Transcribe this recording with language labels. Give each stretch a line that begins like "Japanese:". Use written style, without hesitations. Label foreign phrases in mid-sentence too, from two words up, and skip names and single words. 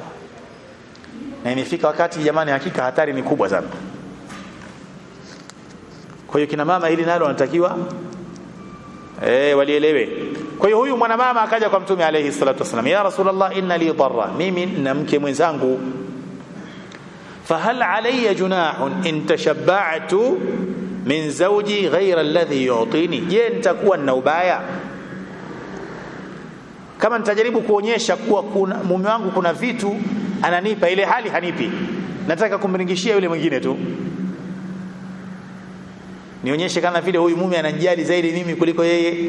Swahili: Na imefika wakati jamani, hakika hatari ni kubwa sana. Kwa hiyo kina mama hili nalo wanatakiwa walielewe. Kwa hiyo huyu mwanamama akaja kwa Mtume
Arabic: عليه الصلاة والسلام يا رسول الله إن لي ضرة,
Swahili: mimi na mke mwenzangu,
Arabic: فهل علي جناح إن تشبعت من زوجي غير الذي يعطيني,
Swahili: je nitakuwa na ubaya kama nitajaribu kuonyesha kuwa kuna mume wangu kuna vitu ananipa ile hali hanipi, nataka kumringishia yule mwingine tu, nionyeshe kana vile huyu mume ananijali zaidi mimi kuliko yeye?